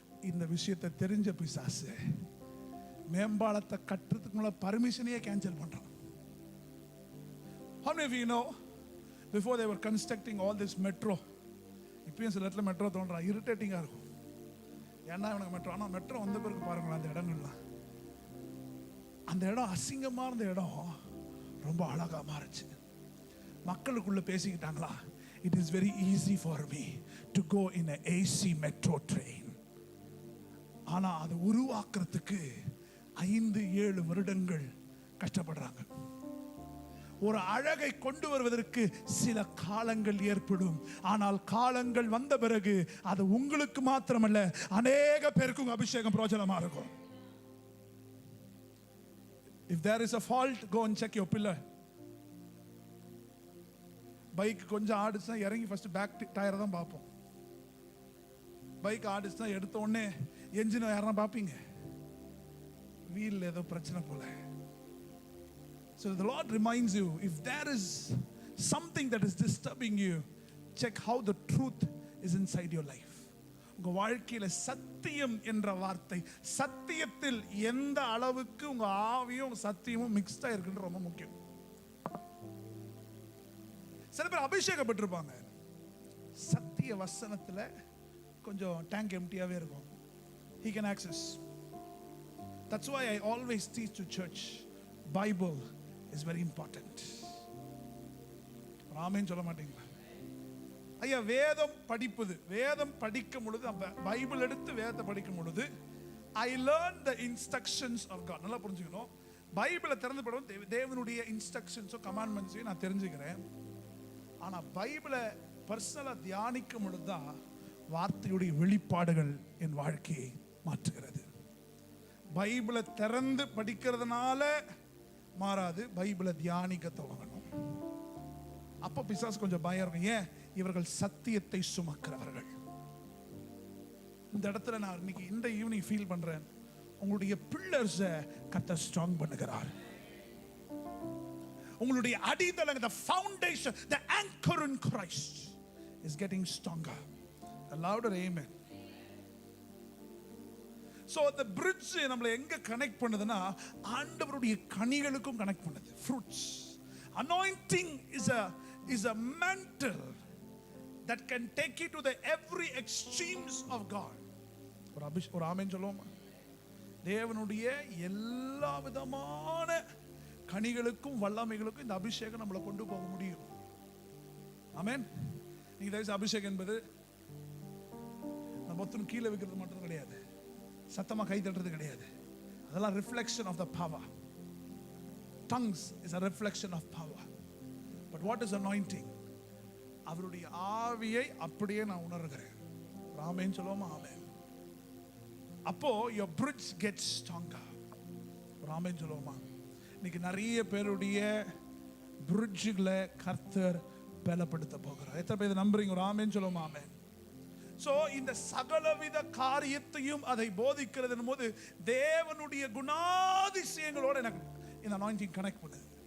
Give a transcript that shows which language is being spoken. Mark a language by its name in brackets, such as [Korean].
[Tamil] இந்த விஷயத்தை தெரிஞ்ச பிசாசு மேம்பாலத்தை கட்டுறதுக்கு முன்னால பர்மிஷனையே கேன்சல் பண்றான். [English] How many of you know before they were constructing all this metro, [Tamil] இப்பயும் சில இடத்துல மெட்ரோ தோன்றா இரிட்டேட்டிங்காக இருக்கும். ஏன்னா எனக்கு மெட்ரோ, ஆனால் மெட்ரோ வந்த பிறகு பாருங்களேன் அந்த இடங்கள்லாம், அந்த இடம் அசிங்கமாக இருந்த இடம் ரொம்ப அழகாக மாறுச்சு. மக்களுக்குள்ள பேசிக்கிட்டாங்களா, [English] It is very easy for me to go in AC metro train. [Tamil] ஆனால் அதை உருவாக்குறதுக்கு 5-7 வருடங்கள் கஷ்டப்படுறாங்க. ஒரு அழகை கொண்டு வருவதற்கு சில காலங்கள் ஏற்படும். ஆனால் காலங்கள் வந்த பிறகு அது உங்களுக்கு மாத்திரமல்ல, அநேக பேருக்கு உங்க அபிஷேகம் பிரயோஜனமா இருக்கும். [English] If there is a fault, go and check your pillar. [Tamil] Bike கொஞ்சம் ஆடுச்சுன்னா இறங்கி ஃபர்ஸ்ட் பேக் டயரை தான் பார்ப்போம். பைக் ஆடுச்சுன்னா எடுத்த உடனே என்ஜின் யாரா பார்ப்பீங்க, வீல் ஏதோ பிரச்சனை போல. [English] So the Lord reminds you, if there is something that is disturbing you, check how the truth is inside your life. [Tamil] உங்க வாழ்க்கையில சத்தியம் என்ற வார்த்தை, சத்தியத்தில் எந்த அளவுக்கு உங்க ஆவியும் சத்தியமும் மிக்ஸ்டா இருக்குன்னு ரொம்ப முக்கியம். சில பேர் அபிஷேகம் பெற்றிருப்பாங்க, சத்திய வசனத்துல கொஞ்சம் டேங்க் எம்டியாவே இருக்கும். [English] He can access. That's why I always teach to church, Bible is very important. [Tamil] ஆமென் சொல்ல மாட்டீங்களா? ஐயா, வேதம் படிப்பது, வேதம் படிக்கும் பொழுது, பைபிள் எடுத்து வேதத்தை படிக்கும் பொழுது [English] I learn the instructions of God. [Tamil] நல்லா புரிஞ்சுக்கணும். பைபிளை திறந்து படுவோம், தேவனுடைய இன்ஸ்ட்ரக்ஷன்ஸோ கமாண்ட்மெண்ட்ஸையும் நான் தெரிஞ்சுக்கிறேன். ஆனா பைபிளை பர்சனலா தியானிக்கும் பொழுதுதான் வார்த்தையுடைய வெளிப்பாடுகள் என் வாழ்க்கையை மாற்றுகிறது. பைபிளை திறந்து படிக்கிறதுனால மாறாது, பைபிளை தியானிக்க துவங்கணும். அப்போ பிசாசு கொஞ்சம் பயம் இருக்கும். ஏன்? இவர்கள் சத்தியத்தை சுமக்கிறவர்கள். இந்த இடத்துல நான் இன்னைக்கு இந்த ஈவினிங் ஃபீல் பண்றேன், உங்களுடைய பில்லர்ஸை கர்த்தர் ஸ்ட்ராங் பண்ணுகிறார். உங்களுடைய அடித்தளம், [English] the foundation, the anchor in Christ is getting stronger. A louder amen. So the bridge [Tamil] நம்மளை எங்க கனெக்ட் பண்ணுதுன்னா, ஆண்டவருடைய கனிகளுக்கும் கனெக்ட் பண்ணுது. [English] fruits. Anointing is a mantle that can take you to the every extremes of God. [Tamil] ஒரு ஆமென் சொல்லுவோமா? தேவனுடைய எல்லா விதமான கனிகளுக்கும் வல்லமைகளுக்கும் இந்த அபிஷேகம் நம்மளை கொண்டு போக முடியும். ஆமென். நீங்க தயவுசெய்து அபிஷேகம் என்பது நம்ம மொத்தம் கீழே வைக்கிறது மட்டும் கிடையாது, சத்தமா கை தட்டுறது கிடையாது. [English] அதெல்லாம் reflection of the power. Tongues is a reflection of power. But what is anointing? [Tamil] அவருடைய ஆவியை அப்படியே நான் உணர்கிறேன். ஆமென் சொல்லுவோமா? ஆமென். அப்போ [English] your bridge gets stronger. [Tamil] ஆமென் சொல்லுவோமா? இன்னைக்கு நிறைய பேருடைய பிரிட்ஜுகளை கர்த்தர் பலப்படுத்த போகிறார். எத்தனை பேர் நம்புறீங்க? ஒரு ஆமென் சொல்லுவோமா? ஆமென். சோ இந்த சகலவித காரியத்தையும் அதை போதிக்கிறது போது தேவனுடைய குணாதிசயங்களோட எனக்கு இந்த அனாயிண்டிங் கனெக்ட் பண்ணுது.